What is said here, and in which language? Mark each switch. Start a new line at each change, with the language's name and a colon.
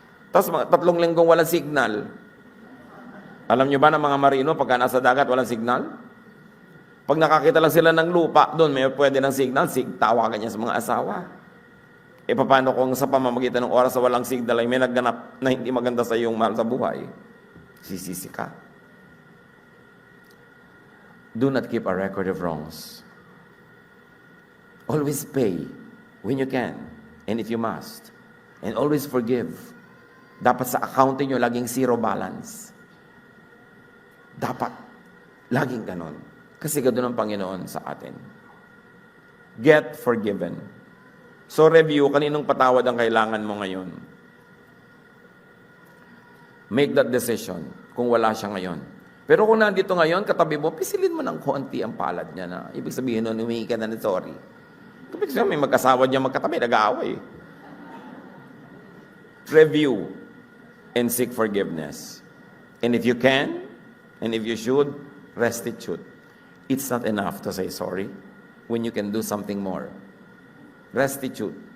Filipino: Tapos 3 linggong walang signal. Alam nyo ba ng mga marino, pagka nasa dagat walang signal? Pag nakakita lang sila ng lupa, doon may pwede ng signal, tawagan niya sa mga asawa. E paano kung sa pamamagitan ng oras sa walang signal ay may nagganap na hindi maganda sa iyong mahal sa buhay? Sisisi ka.
English: Do not keep a record of wrongs. Always pay when you can and if you must. And always forgive.
Filipino: Dapat sa account niyo laging zero balance. Dapat. Laging ganon. Kasi ganoon ang Panginoon sa atin.
English: Get forgiven.
Filipino: So review, kaninong patawad ang kailangan mo ngayon?
English: Make that decision
Filipino: kung wala siya ngayon. Pero kung nandito ngayon, katabi mo, pisilin mo ng konti ang palad niya na ibig sabihin nun, humingi ka na ng sorry. Ibig sabihin, may mag-asawa niya magkatabi, nag-aaway.
English: Review and seek forgiveness. And if you can, and if you should, restitute. It's not enough to say sorry when you can do something more. Restitute.